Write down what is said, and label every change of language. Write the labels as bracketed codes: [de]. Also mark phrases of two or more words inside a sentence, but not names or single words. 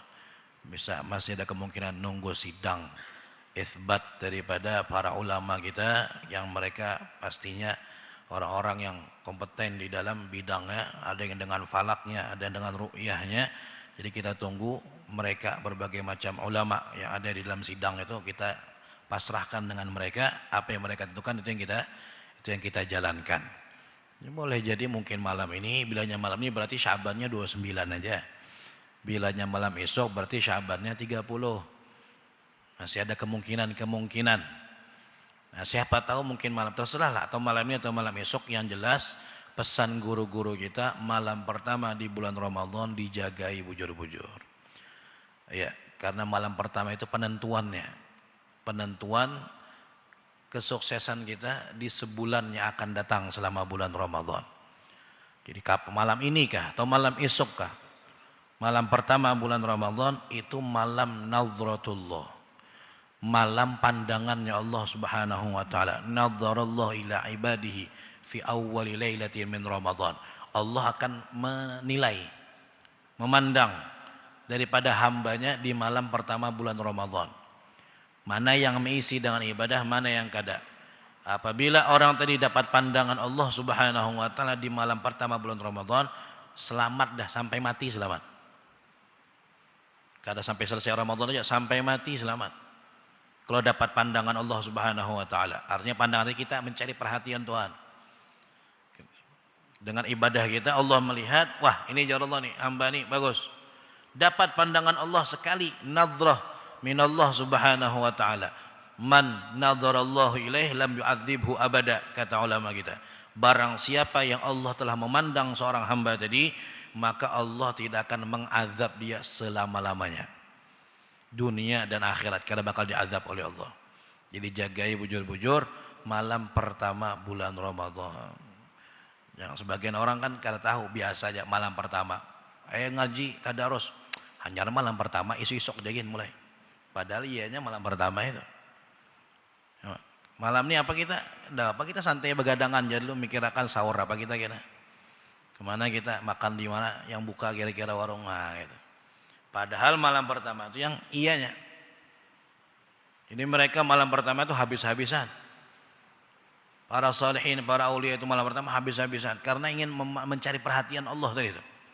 [id] Bisa, masih ada kemungkinan nunggu sidang itsbat daripada para ulama kita yang mereka pastinya orang-orang yang kompeten di dalam bidangnya, ada yang dengan falaknya, ada yang dengan ru'yahnya. Jadi kita tunggu mereka, berbagai macam ulama yang ada di dalam sidang itu, kita pasrahkan dengan mereka, apa yang mereka tentukan itu yang kita jalankan. Ini boleh jadi mungkin malam ini, bilanya malam ini berarti Syabannya 29 aja. Bilanya malam esok berarti Syabannya 30. Masih ada kemungkinan. Nah, siapa tahu mungkin malam, terserah lah, atau malam ini atau malam esok. Yang jelas pesan guru-guru kita, malam pertama di bulan Ramadan dijagai bujur-bujur. Ya, karena malam pertama itu penentuan kesuksesan kita di sebulan yang akan datang selama bulan Ramadan. Jadi malam ini kah atau malam esok kah? Malam pertama bulan Ramadan itu malam nazratullah, malam pandangannya Allah [ar] سبحانه وتعالى. نظر الله إلى عباده في أول ليلة من رمضان. [id] Allah akan menilai, memandang daripada hambanya di malam pertama bulan Ramadan. Mana yang mengisi dengan ibadah, mana yang kada. Apabila orang tadi dapat pandangan Allah [ar] سبحانه وتعالى [id] di malam pertama bulan Ramadan, selamat dah, sampai mati selamat. Kada sampai selesai Ramadan aja, sampai mati selamat. Kalau dapat pandangan Allah [ar] سبحانه وتعالى, [id] artinya pandangan kita mencari perhatian Tuhan. Dengan ibadah kita Allah melihat, wah ini jar Allah nih, hamba nih bagus. Dapat pandangan Allah sekali, [ar] نظرة من الله سبحانه وتعالى. من نظر الله إليه لم يعذبه أبدا, [id] kata ulama kita. Barang siapa yang Allah telah memandang seorang hamba tadi, maka Allah tidak akan mengazab dia selama-lamanya. Dunia dan akhirat karena bakal diazab oleh Allah. Jadi jagai bujur-bujur malam pertama bulan Ramadan. Yang sebagian orang kan kada tahu, biasa aja malam pertama. Ngaji tadarus, hanya malam pertama, isu-isuk jagin mulai. Padahal ianya malam pertama itu. Malam ini apa kita? Ndak apa, kita santai begadangan jadi lu mikirakan sahur apa kita kira. Kemana kita makan di mana yang buka kira-kira warung gitu. Padahal malam pertama itu yang iyanya. Ini mereka malam pertama itu habis-habisan. Para salihin, para aulia itu malam pertama habis-habisan karena ingin mencari perhatian Allah tadi itu.